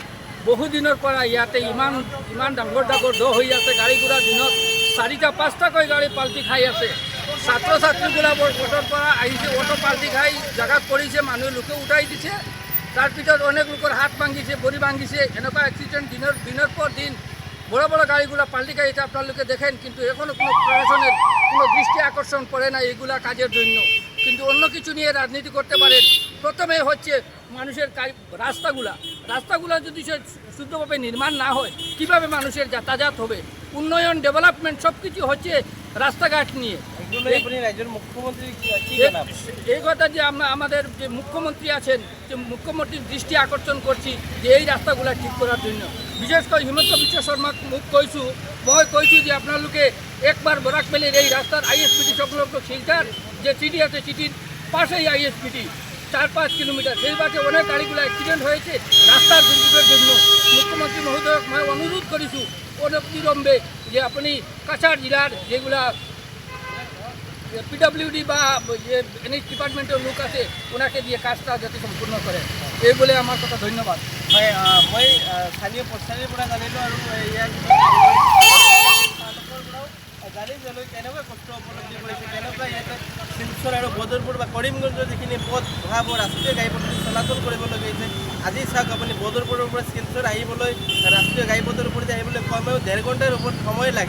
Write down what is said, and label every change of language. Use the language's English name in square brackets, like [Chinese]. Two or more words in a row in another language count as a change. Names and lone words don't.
[Assamese] বহুদিনৰ পৰা ইয়াতে ইমান ডাঙৰ ডাঙৰ দ হৈ আছে, গাড়ী ঘোঁৰা দিনত 4টা-5টাকৈ গাড়ী পাল্টি খাই আছে। ছাত্ৰ ছাত্ৰীবিলাকৰ অটোৰ পৰা আহিছে, অটো পাল্টি খাই জেগাত পৰিছে, মানুহ লোকে উঠাই দিছে। তাৰ পিছত অনেক লোকৰ হাত ভাঙিছে, ভৰি ভাঙিছে। এনেকুৱা এক্সিডেণ্ট দিনৰ [Bangla] পর দিন বড় বড় গাড়িগুলো পাল্টি খাইছে আপনাদেরকে দেখেন, কিন্তু এখনও কোনো প্রশাসনের কোনো দৃষ্টি আকর্ষণ করে না এইগুলা কাজের জন্য। কিন্তু অন্য কিছু নিয়ে রাজনীতি করতে পারেন। প্রথমে হচ্ছে মানুষের রাস্তাগুলা যদি শুদ্ধভাবে নির্মাণ না হয় কিভাবে মানুষের যাতায়াত হবে? উন্নয়ন, ডেভেলপমেন্ট সব কিছু হচ্ছে রাস্তাঘাট নিয়ে। রাজ্যের মুখ্যমন্ত্রী এই কথা যে আমাদের যে মুখ্যমন্ত্রী আছেন, যে মুখ্যমন্ত্রীর দৃষ্টি আকর্ষণ করছি যে এই রাস্তাগুলা ঠিক করার জন্য। বিশেষ করে হিমন্ত বিশ্ব শর্মা [Assamese] মই কৈছোঁ [Bangla] যে আপনালোকে একবার বরাকবেলির এই রাস্তার আইএসপিটি সংলগ্ন শিলচার যে সিটি আছে, সিটির পাশেই আইএসপিটি 4-5 কিলোমিটার, সেই বাসে অনেক গাড়িগুলো অ্যাক্সিডেন্ট হয়েছে রাস্তার দুর্যোগের জন্য। মুখ্যমন্ত্রী [Assamese] মহোদয়ক মই [Bangla] অনুরোধ করেছি অনতিবিলম্বে যে আপনি কাছাড় জেলার যেগুলা পিডব্লিউডি বা যে [English] NH department [Bangla] লোক আছে ওনাকে দিয়ে কাজটা যাতে সম্পূর্ণ করে, এই বলে আমার কথা। ধন্যবাদ। [Assamese] হয়, মই স্থানীয় পঞ্চায়তৰ পৰা জানিলোঁ আৰু ইয়াত জানিবলৈ কেনেকুৱা কষ্ট উপলব্ধি কৰিছে, কেনেকুৱা ইয়াতে শিলচৰ আৰু বদৰপুৰ বা কৰিমগঞ্জৰ যিখিনি পথ বহাবৰ ৰাষ্ট্ৰীয় ঘাইপথত চলাচল কৰিবলগীয়া হৈছে। আজি চাওক আপুনি বদৰপুৰৰ পৰা শিলচৰ আহিবলৈ, ৰাষ্ট্ৰীয় ঘাইপথৰ ওপৰত আহিবলৈ কমেও 1.5 ঘণ্টাৰ ওপৰত সময় লাগে।